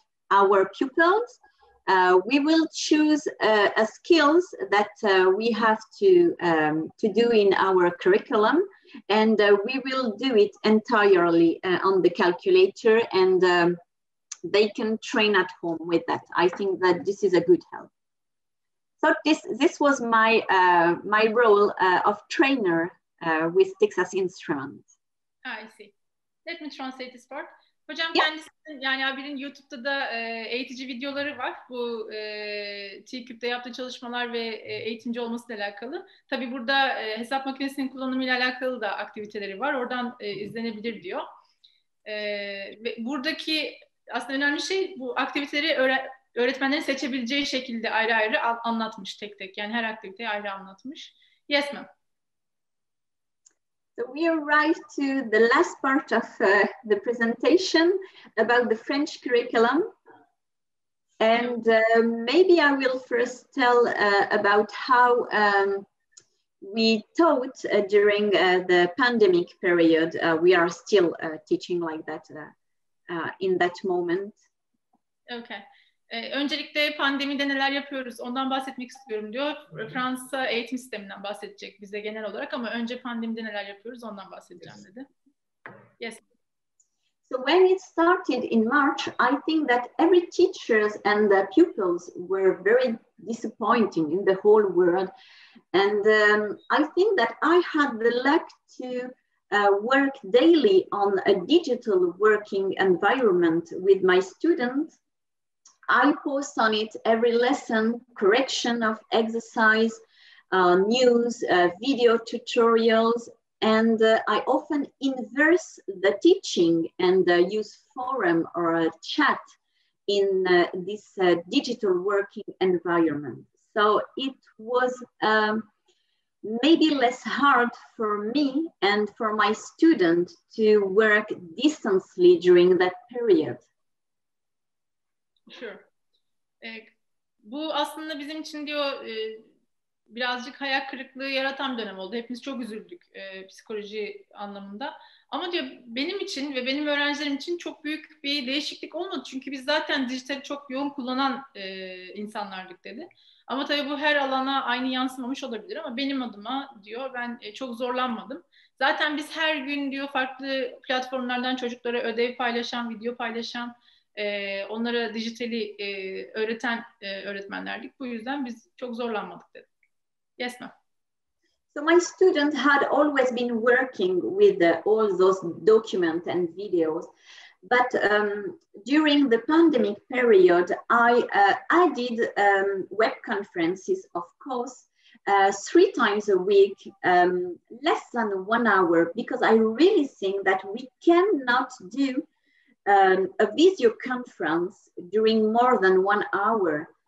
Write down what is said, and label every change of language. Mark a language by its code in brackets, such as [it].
[en] our pupils. We will choose a skills that we have to do in our curriculum, and we will do it entirely on the calculator, and they can train at home with that. I think that this is a good help. So this was my my role of trainer with Texas Instruments. I see. Let me translate this part. Hocam Yeah. [tr] kendisinin, yani Abir'in YouTube'da da eğitici videoları var. Bu T-Cube'de yaptığı çalışmalar ve eğitimci olmasıyla alakalı. Tabii burada hesap makinesinin kullanımıyla alakalı da aktiviteleri var. Oradan izlenebilir diyor. Ve buradaki aslında önemli şey, bu aktiviteleri öğretmenlerin seçebileceği şekilde ayrı ayrı anlatmış tek tek. Yani her aktiviteyi ayrı anlatmış. [en] Yes ma'am. So we arrived to the last part of the presentation about the French curriculum. And maybe I will first tell about how we taught during the pandemic period. We are still teaching like that in that moment. Okay. [tr] Öncelikle pandemide neler yapıyoruz ondan bahsetmek istiyorum diyor. Fransa eğitim sisteminden bahsedecek bize genel olarak, ama önce pandemide neler yapıyoruz ondan bahsedeceğim dedi. [en] Yes. So when it started in March, I think that every teachers and the pupils were very disappointing in the whole world. And I think that I had the luck to work daily on a digital working environment with my students. I post on it every lesson, correction of exercise, news, video tutorials, and I often inverse the teaching and use forum or a chat in this digital working environment. So it was maybe less hard for me and for my students to work distantly during that period. Sure. [tr] Bu aslında bizim için diyor birazcık hayal kırıklığı yaratan dönem oldu. Hepimiz çok üzüldük psikoloji anlamında. Ama diyor benim için ve benim öğrencilerim için çok büyük bir değişiklik olmadı. Çünkü biz zaten dijitali çok yoğun kullanan insanlardık dedi. Ama tabii bu her alana aynı yansımamış olabilir, ama benim adıma diyor ben çok zorlanmadım. Zaten biz her gün diyor farklı platformlardan çocuklara ödev paylaşan, video paylaşan, onlara dijitali öğreten öğretmenlerdik. Bu yüzden biz çok zorlanmadık dedi. [en] Yes ma'am. So my student had always been working with all those documents and videos. But during the pandemic period, I added web conferences, of course, 3 times a week, less than 1 hour, because I really think that we cannot do a video conference during more than 1 hour.